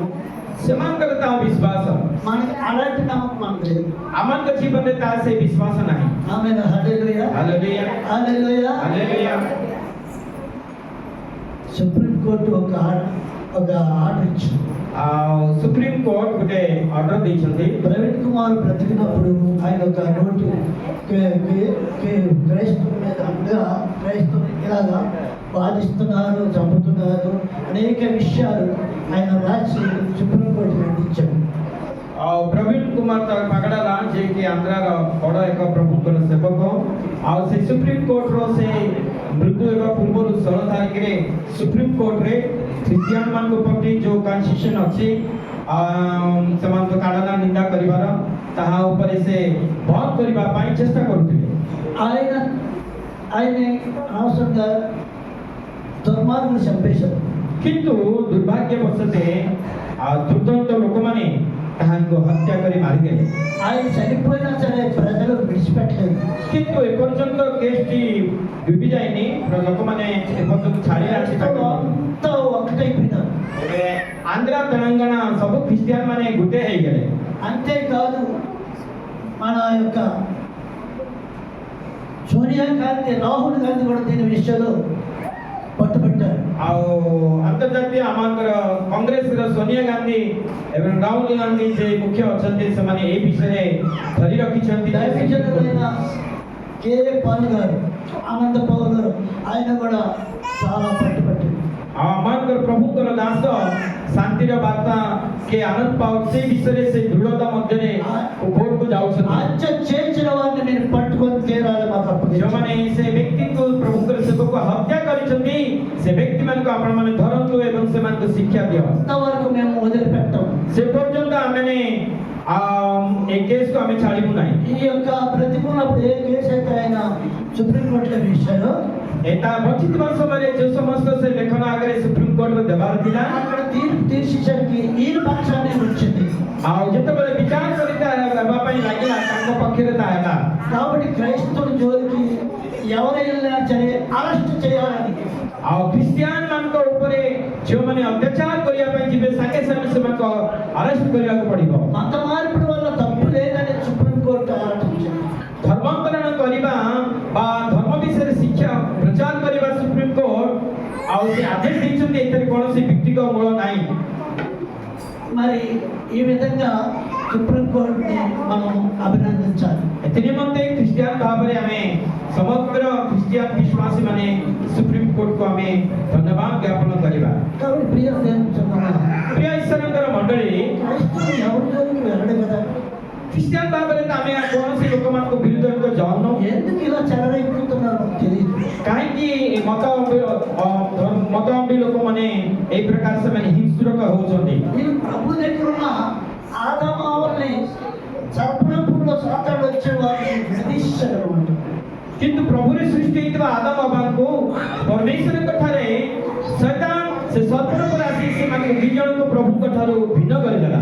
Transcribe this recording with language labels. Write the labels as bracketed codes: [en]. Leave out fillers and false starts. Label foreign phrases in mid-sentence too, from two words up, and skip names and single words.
[or] ସେମାନଙ୍କର ତା ବିଶ୍ୱାସ, [te] మనకి అలాంటి నమ్మకం మనకు లేదు. [or] ଆମମାନଙ୍କ ଜୀବନରେ ତା ସେ ବିଶ୍ୱାସ ନାହିଁ। [te] ఆమె హల్లెలూయా [or] ହାଲେଲୁୟା [te] హల్లెలూయా. [or] ହାଲେଲୁୟା। [te] సుప్రీం కోర్టు ఒక ఆర్డర్ ఇచ్చింది. [or] ଆଉ ସୁପ୍ରିମ କୋର୍ଟ ଗୋଟେ ଅର୍ଡର ଦେଇଛନ୍ତି। [te] ప్రవీణ్ కుమార్ బ్రతికినప్పుడు ఆయన ఒక నోటు క్రైస్తవుల మీద క్రైస్తవులు ఇలాగా బాధిస్తున్నారు, చంపుతున్నారు, అనేక విషయాలు ఆయన రాసి సుప్రీంకోర్టుకి అందించాడు. [or] ଆଉ ପ୍ରବୀଣ କୁମାର ତାର ପାଗଡ଼ାଲା ଯିଏକି ଆନ୍ଧ୍ରାର ବଡ଼ ଏକ ପ୍ରଭୁଙ୍କର ସେବକ, ଆଉ ସେ ସୁପ୍ରିମ କୋର୍ଟର ସେ ମୃତ୍ୟୁ ହେବା ପୂର୍ବରୁ 16 ତାରିଖରେ ସୁପ୍ରିମ କୋର୍ଟରେ ଖ୍ରୀଷ୍ଟିଆନ ମାନଙ୍କ ପ୍ରତି ଯେଉଁ କନଷ୍ଟିଟ୍ୟୁସନ ଅଛି ସେମାନଙ୍କ କାଢ଼ନା ନିନ୍ଦା କରିବାର ତାହା ଉପରେ ସେ ବନ୍ଦ କରିବା ପାଇଁ ଚେଷ୍ଟା କରୁଥିଲେ। [te] ఆయన అనవసరంగా దుర్మార్గులు చంపేశారు. [or] କିନ୍ତୁ ଦୁର୍ଭାଗ୍ୟବଶତେ ଦୁର୍ଦ୍ଦାନ୍ତ ଲୋକମାନେ ତାହାଙ୍କୁ ହତ୍ୟା କରି ମାରିଦେଲେ। [te] ఆయన చనిపోయినా సరే ప్రజలు విడిచిపెట్టలేదు. [or] କିନ୍ତୁ ଏପର୍ଯ୍ୟନ୍ତ କେସ୍ଟି ଡୁବି ଯାଇନି, ଲୋକମାନେ ଏପର୍ଯ୍ୟନ୍ତ ଛାଡ଼ି ଆସିଛନ୍ତି। [te] అంతా ఒకటైపోయినారు. [or] ଏବେ ଆନ୍ଧ୍ରା ତେଲେଙ୍ଗାନା ସବୁ ଖ୍ରୀଷ୍ଟିଆନ ମାନେ ଗୋଟେ ହେଇଗଲେ। [te] అంతేకాదు మన యొక్క సోనియా గాంధీ రాహుల్ గాంధీ కూడా దీని విషయంలో పట్టుబట్టారు [or] ଆଉ ଆନ୍ତର୍ଜାତୀୟ ଆମଙ୍କର କଂଗ୍ରେସର ସୋନିଆ ଗାନ୍ଧୀ ଏବଂ ରାହୁଲ ଗାନ୍ଧୀ ଯେ ମୁଖ୍ୟ ଅଛନ୍ତି ସେମାନେ ଏହି ବିଷୟରେ ଧରି ରଖିଛନ୍ତି [te] దైవజనుడైన కే పాల్ గారు ఆనంద పౌల్ గారు ఆయన కూడా చాలా పట్టుబట్టారు [or] ଆଉ ଆମଙ୍କର ପ୍ରଭୁଙ୍କର ଦାସ ଶାନ୍ତିର ବାର୍ତ୍ତା କେ ଆନନ୍ଦ ପାଉ ସେ ବିଷୟରେ ସେ ଦୃଢ଼ତା ମଧ୍ୟରେ ଉପରକୁ ଯାଉଛନ୍ତି [te] హత్య చేసిన వారిని మీరు పట్టుకొని తీరాలి మాకు అప్పగించండి. [or] ଯେଉଁମାନେ ସେ ବ୍ୟକ୍ତିକୁ ପ୍ରଭୁଙ୍କର ସେବକ ହତ୍ୟା କରିଛନ୍ତି ସେ ବ୍ୟକ୍ତିମାନଙ୍କୁ ଆପଣମାନେ ଧରନ୍ତୁ ଏବଂ ସେମାନଙ୍କୁ ଶିକ୍ଷା ଦିଅ [te] అంతవరకు మేము వదిలిపెట్టాం. [or] ସେ ପର୍ଯ୍ୟନ୍ତ ଆମେମାନେ ଏ కేసుకు ଆମେ ଛାଡ଼ିବୁ ନାହିଁ [te] ఈ యొక్క ప్రతికూలప్పుడు ఏ కేసు అయితే ఆయన సుప్రీంకోర్టులో వేశారో [or] ଏଟା ବଞ୍ଚିଥିବା ସମୟରେ ଯେଉଁ ସମସ୍ତ ସେ ଲେଖନ ଆଗରେ ସୁପ୍ରିମକୋର୍ଟକୁ ଦେବାର ଥିଲା [te] అక్కడ తీర్పు తీర్చేసరికి ఈయన పక్షాన్ని వచ్చింది. [or] ଆଉ ଯେତେବେଳେ ବିଚାର କରିତା ଦେବା ପାଇଁ ଲାଗିଲା ତାଙ୍କ ପକ୍ଷରେ ତା ହେଲା [te] కాబట్టి క్రైస్తవుల జోలికి ఎవరు వెళ్ళినా సరే అరెస్ట్ చేయాలని [or] ଆଉ ଖ୍ରୀଷ୍ଟିଆନ ମାନଙ୍କ ଉପରେ ଯେଉଁମାନେ ଅତ୍ୟାଚାର କରିବା ପାଇଁ ଯିବେ ସାଙ୍ଗେ ସାଙ୍ଗେ ସେମାନଙ୍କୁ ଆରେଷ୍ଟ କରିବାକୁ ପଡ଼ିବ [te] మత మార్పిడి వల్ల తప్పు లేదని సుప్రీంకోర్టు ఆలోచించింది. [or] ଧର୍ମାନ୍ତରଣ କରିବା ବା ଧର୍ମ ବିଷୟରେ ଶିକ୍ଷା ପ୍ରଚାର କରିବା ସୁପ୍ରିମକୋର୍ଟ ଆଉ ସେ ଆଦେଶ ଦେଇଛନ୍ତି ଏଥିରେ କୌଣସି ଭିତ୍ତିକ ମୂଳ ନାହିଁ [te] మరి ఈ విధంగా సుప్రీంకోర్టుని మనం అభినందించాలి. [or] ଏଥି ନିମନ୍ତେ ଖ୍ରୀଷ୍ଟିଆନ ଭାବରେ ଆମେ ସମଗ୍ର ଖ୍ରୀଷ୍ଟିଆନ ବିଶ୍ୱାସୀ ମାନେ ସୁପ୍ରିମକୋର୍ଟକୁ ଆମେ ଧନ୍ୟବାଦ ଜ୍ଞାପନ କରିବା [te] కాబట్టి ప్రియ దేవుని [or] ପ୍ରିୟ ଈଶ୍ୱରଙ୍କର ମଣ୍ଡଳୀ [te] క్రైస్తవులు ఎవరి జోలికి వెళ్ళడు కదా. [or] ଖ୍ରୀଷ୍ଟିଆନ ଭାବରେ ତ ଆମେ କୌଣସି ଲୋକମାନଙ୍କ ବିରୁଦ୍ଧରେ ତ ଯାଉନୁ [te] ఎందుకు ఇలా చెలరైపోతున్నారో తెలియదు. [or] କାହିଁକି ମତାବଲମ୍ବୀ ଲୋକମାନେ ଏଇ ପ୍ରକାର ସେମାନେ ହିଂସ୍ରକ ହେଉଛନ୍ତି [te] నేను ప్రభు దగ్గర ఉన్న ఆదామావల్ని సర్పణపురంలో సాతాడు వచ్చే వారిని విడదీశాడు. [or] କିନ୍ତୁ ପ୍ରଭୁରେ ସୃଷ୍ଟି ହେଇଥିବା ଆଦମ ବାବାଙ୍କୁ ପରମେଶ୍ୱରଙ୍କ ଠାରେ ଶୈତାନ ସେ ସର୍ପର ଆସି ସେମାନଙ୍କୁ ଦୁଇ ଜଣଙ୍କୁ ପ୍ରଭୁଙ୍କ ଠାରୁ ଭିନ୍ନ କରିଦେଲା